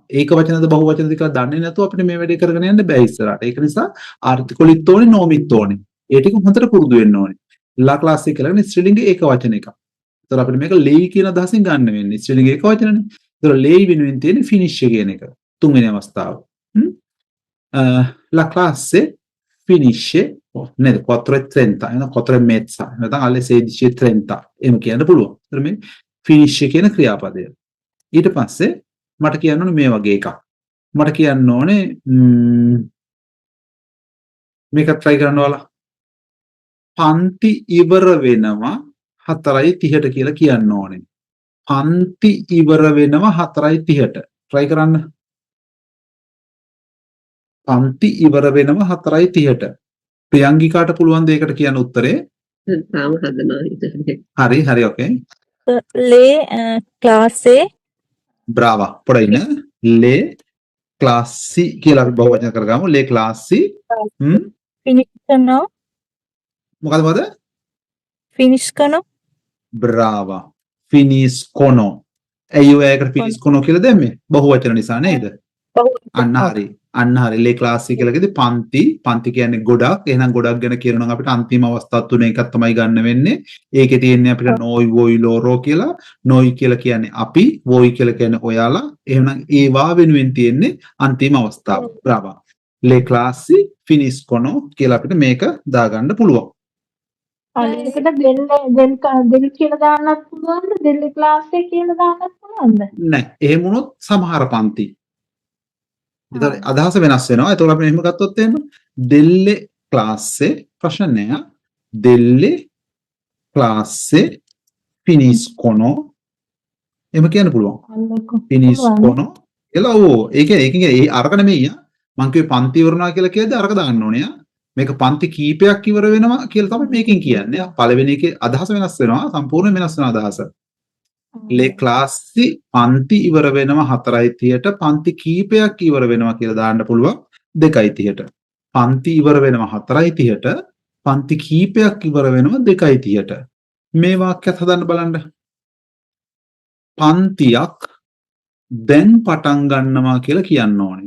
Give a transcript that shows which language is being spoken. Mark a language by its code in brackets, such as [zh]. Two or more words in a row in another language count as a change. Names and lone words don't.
[si] ඒක වචනද බහු වචනද කියලා දන්නේ නැතුව අපිට මේ වැඩේ කරගෙන යන්න බෑ ඉස්සරහට. ඒක නිසා ආර්ටිකලිත් ඕනේ නොමිත් ඕනේ. ඒ ටික හොඳට පුරුදු වෙන්න ඕනේ. [it] la classe [si] එක කියලා ස්ත්‍රීලිංග ඒක වචන එකක්. ඒතර අපිට මේක ලේයි කියන අදහසින් ගන්න වෙන්නේ. ස්ත්‍රීලිංග ඒක වචනනේ. ඒතර ලේයි වෙනුවෙන් තියෙන්නේ ෆිනිෂ් කියන එක. තුන්වෙනි අවස්ථාව. [it] La classe finisce nel 4:30. [si] එන 4:30. නැත්නම් alle 16:30. එහෙම කියන්න පුළුවන්. ඒතර මේ finish කියන ක්‍රියාපදය. ඊට පස්සේ මට කියන්න ඕනේ මේ වගේ එකක්. මට කියන්න ඕනේ මේක try කරන්න ඕලා. පන්ති ඉවර වෙනවා 4:30ට කියලා කියන්න ඕනේ. පන්ති ඉවර වෙනවා 4:30ට. try කරන්න. පන්ති ඉවර වෙනවා 4:30ට. ප්‍රියංගිකාට පුළුවන් දෙයකට කියන්න උත්තරේ. තාම හදනවා ඉතින්. හරි ඕකේ. [it] Le clase [si] බ්‍රාවා. පොඩින [it] le classi [si] කියලා අපි බහුවචන කරගමු. [it] le classi finiscono [si] මොකද? [it] finiscono [si] බ්‍රාවා. finiscono. අයියෝ ඒකට finiscono කියලා දැම්මේ. බහුවචන නිසා නේද? අන්න හරි [it] le classi [si] එක කියලා කිව්වේ පන්ති කියන්නේ ගොඩක්. එහෙනම් ගොඩක් ගැන කියනවා නම් අපිට අන්තිම අවස්ථා තුන එකක් තමයි ගන්න වෙන්නේ. ඒකේ තියෙන්නේ අපිට [it] noi voi loro [si] කියලා. noi කියලා කියන්නේ අපි, voi කියලා කියන්නේ ඔයාලා. එහෙනම් ඒවා වෙනුවෙන් තියෙන්නේ අන්තිම අවස්ථාව. බ්‍රාවා. [it] le classi finiscono [si] කියලා අපිට මේක දාගන්න පුළුවන්. අනිකට දෙල් කියලා දාන්නත් පුළුවන්ද? දෙල් ක්ලාස් එක කියලා දාන්නත් පුළුවන්ද? නෑ. එහෙම වුණොත් සමහර පන්ති ඉතින් අදහස වෙනස් වෙනවා. ඒතකොට අපි මෙහෙම ගත්තොත් එහෙම [it] delle classe [si] ප්‍රශ්න නෑ. [it] delle classe finiscono [si] එහෙම කියන්න පුළුවන්. finiscono කියලා ඕ ඒකේ ඒ අරක නෙමෙයි. මං කිව්වේ පන්ති ඉවරනවා කියලා කියද්දී අරක දාන්න ඕනේ. මේක පන්ති කීපයක් ඉවර වෙනවා කියලා තමයි මේකෙන් කියන්නේ. පළවෙනි එකේ අදහස වෙනස් වෙනවා. සම්පූර්ණ වෙනස් වෙන අදහස. [it] le classi [si] පන්ති ඉවර වෙනවා 4:30ට. පන්ති කීපයක් ඉවර වෙනවා කියලා දාන්න පුළුවන් 2:30ට. පන්ති ඉවර වෙනවා 4:30ට. පන්ති කීපයක් ඉවර වෙනවා 2:30ට. මේ වාක්‍යත් හදන්න බලන්න. පන්තියක් දැන් පටන් ගන්නවා කියලා කියන්න ඕනේ.